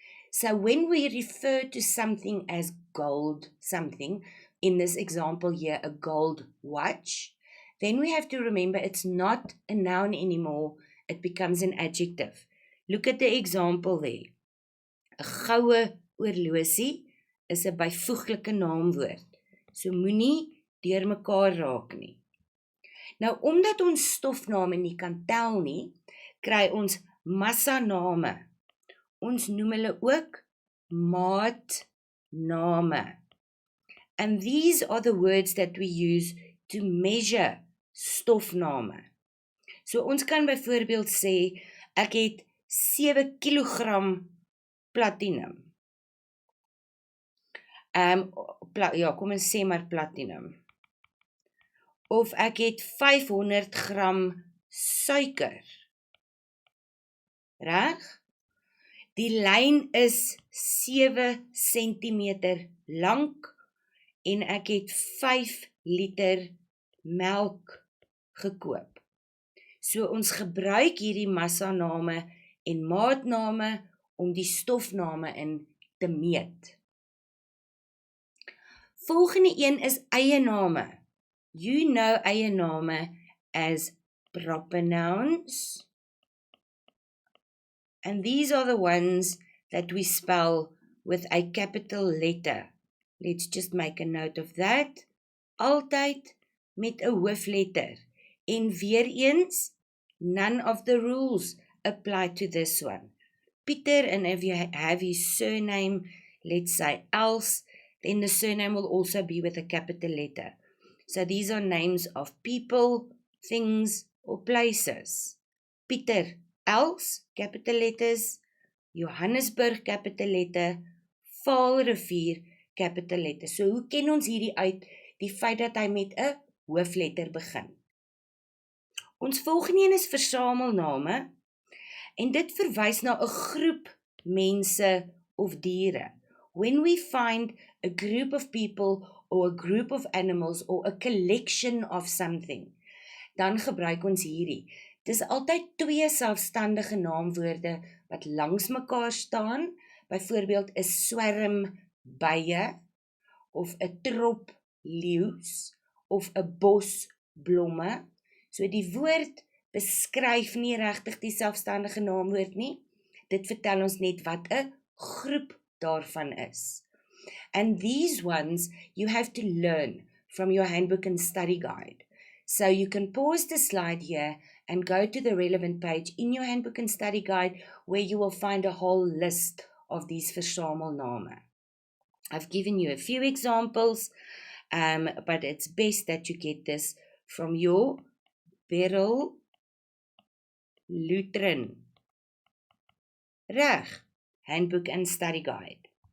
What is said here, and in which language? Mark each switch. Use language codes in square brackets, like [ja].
[en] So when we refer to something as gold something, in this example here a gold watch, then we have to remember it's not a noun anymore, it becomes an adjective. Look at the example there. [af] 'n Goue oorlosie is 'n byvoeglike naamwoord. So moenie deur mekaar raak nie. Nou omdat ons stofname nie kan tel nie, kry ons massaname. Ons noem hulle ook maatname. [en] And these are the words that we use to measure stofname. [af] So ons kan byvoorbeeld sê, ek het 7 kilogram platinum. Kom ons sê maar platinum. Of ek het 500 gram suiker. Reg? Die lyn is 7 centimeter lank en ek het 5 liter melk gekoop. So ons gebruik hierdie massaname en maatname om die stofname in te meet. Volgende een is eiename. [en] You know eiename as proper nouns. And these are the ones that we spell with a capital letter. Let's just make a note of that. [af] Altyd met 'n hoofletter. En weer eens, [en] none of the rules apply to this one. Pieter, and if you have his surname, let's say else, then the surname will also be with a capital letter. So these are names of people, things, or places. Pieter, else, capital letters. Johannesburg, capital letter. [af] Vaalrivier, [en] capital letter. [af] So hoe ken ons hierdie uit? Die feit dat hy met 'n hoofletter begin. Ons volgende een is versamelname. En dit verwys na 'n groep mense of diere. [en] When we find a group of people or a group of animals or a collection of something, [af] dan gebruik ons hierdie. Dis altyd 2 selfstandige naamwoorde wat langs mekaar staan, byvoorbeeld 'n swerm bye of 'n trop leeu's of 'n bos blomme. So die woord beskryf nie regtig die selfstandige naamwoord nie. Dit vertel ons net wat 'n groep daarvan is. [en] And these ones you have to learn from your handbook and study guide. So you can pause the slide here and go to the relevant page in your handbook and study guide where you will find a whole list of these versamelname. I've given you a few examples, but it's best that you get this from your Beryl Lutheran Reg handbook and study guide.